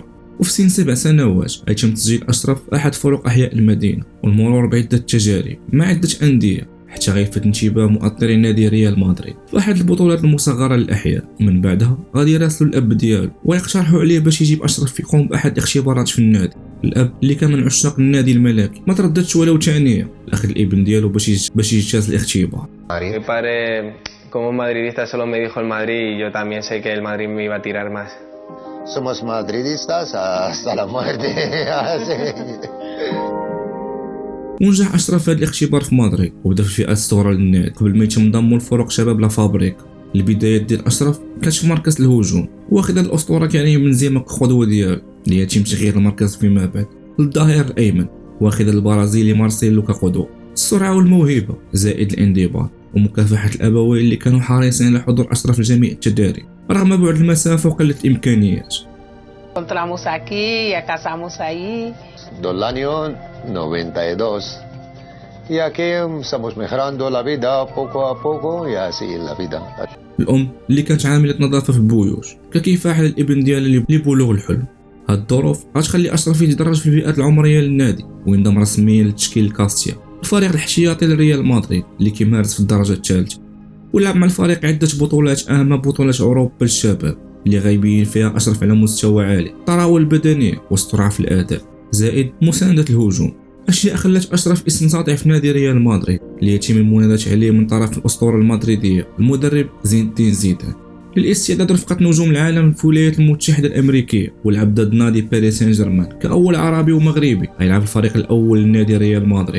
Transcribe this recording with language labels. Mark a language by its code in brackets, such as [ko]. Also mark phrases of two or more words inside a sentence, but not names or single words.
[ar] وفي سن 7 سنوات يتم تسجيل أشرف أحد فرق أحياء المدينة والمرور بعدة تجارب مع عدة أندية حتى غيلفت انتباه مؤطري نادي ريال مدريد في أحد البطولات المصغرة للأحياء. من بعدها غادي يراسلوا الأب ديالو ويقترحوا عليه باش يجيب أشرف يقوم بأحد الاختبارات في النادي. الأب اللي كان من عشاق النادي الملكي ما ترددش ولو ثانية لأخذ الابن ديالو باش يجتاز الاختبار. [es] Mi padre, como madridista, solo me dijo el Madrid y yo también sé que el Madrid me iba a tirar más. Somos madridistas hasta la muerte. [ar] ونجح أشرف في هذا الاختبار في مدريد وبدا في الفئات الصغرى للنادي قبل ما يتم انضموا لفرق شباب لا فابريكا. البدايات ديال أشرف كانت في مركز الهجوم، واخد الأسطورة كريم بنزيما كقدوة ديالو اللي يتم تغيير المركز فيما بعد للظهير الأيمن، واخد البرازيلي مارسيلو كقدوة. السرعة والموهبة زائد الانضباط ومكافحة الأبوين اللي كانوا حريصين على حضور أشرف في جميع التدريب رغم بعد المسافة وقلة الإمكانيات. [es] Encontramos aquí, ya casamos ahí. Del año 92. Y aquí estamos mejorando la vida poco a poco y así la vida. [ar] الأم اللي كانت عاملة نظافة في البيوت ككفاح للابن ديالها لبلوغ الحلم. هاد الظروف غتخلي أشرف يتدرج في الفئات العمرية للنادي وينضم رسميا لتشكيل الكاستيا، الفريق الاحتياطي لريال مدريد اللي كيمارس في الدرجة الثالثة. ولعب مع الفريق عدة بطولات، أهم بطولة أوروبا للشباب اللي غايبين فيها أشرف على مستوى عالي، الطراوة البدنية والسرعة في الأداء زائد مساندة الهجوم، أشياء خلت أشرف اسم ساطع في نادي ريال مدريد اللي يتم المناداة عليه من طرف الأسطورة المدريدية المدرب زين الدين زيدان للاستعداد رفقة نجوم العالم في الولايات المتحدة الأمريكية، ولعب ضد نادي باريس سان جيرمان كأول عربي ومغربي غيلعب الفريق الأول لنادي ريال مدريد.